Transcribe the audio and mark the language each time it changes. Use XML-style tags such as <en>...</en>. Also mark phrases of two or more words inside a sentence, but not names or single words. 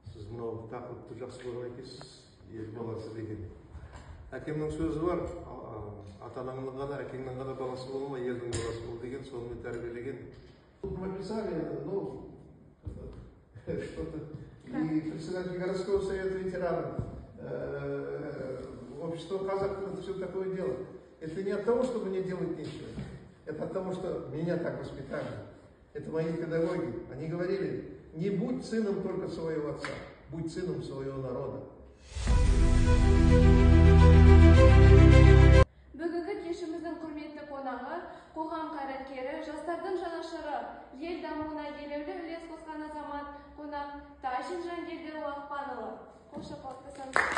<kk>мынау тақырыпты жақсы көрген екенсіз, ел баласы деген. Әкемнің сөзі бар, ата-анаңның ғана, әкеңнің ғана баласы болма, елдің баласы бол деген, сонымен тәрбиелеген.</kk> <ru>Написали, что-то, и председатель городского совета ветеранов, общество казахов, это все такое дело. Это не от того, чтобы мне делать нечего, это от того, что меня так воспитали. Это мои педагоги. Они говорили, не будь сыном только своего отца, будь сыном своего народа.</ru> <kk>Бүгінгі кешіміздің құрметті қонағы, қоғам қайраткері, жастардың жанашыры, ел дамуына елеулі үлес қосқан азамат, қонақ Тайшын Жангелдіұлы Ақпанұлы. Қол шапалақтасаңыз.</kk>